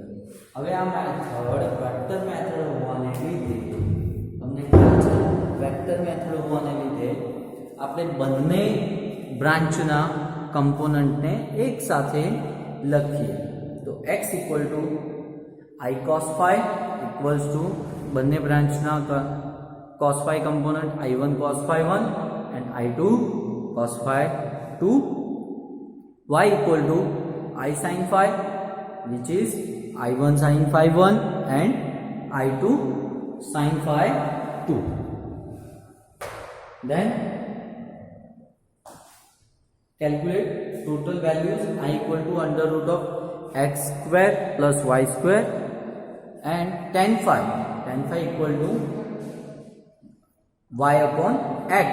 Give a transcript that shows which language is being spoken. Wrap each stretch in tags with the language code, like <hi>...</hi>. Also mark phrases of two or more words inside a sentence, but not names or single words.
<gu>હવે આ મેથડ</gu> <en>vector method</en> <gu>હોવાને લીધે તમને ખ્યાલ છે,</gu> <en>vector method</en> <gu>હોવાને લીધે આપણે બંને બ્રાન્ચના કમ્પોનન્ટને એક સાથે લખીએ તો x = I cos phi = બંને બ્રાન્ચના cos phi કમ્પોનન્ટ I1 cos phi 1 and I2 cos phi 2.</gu> <en>y = I sin phi, which is I1 sin phi 1 and I2 sin phi 2. Then calculate total values. I = √x² + y² and tan phi = y/x.</en>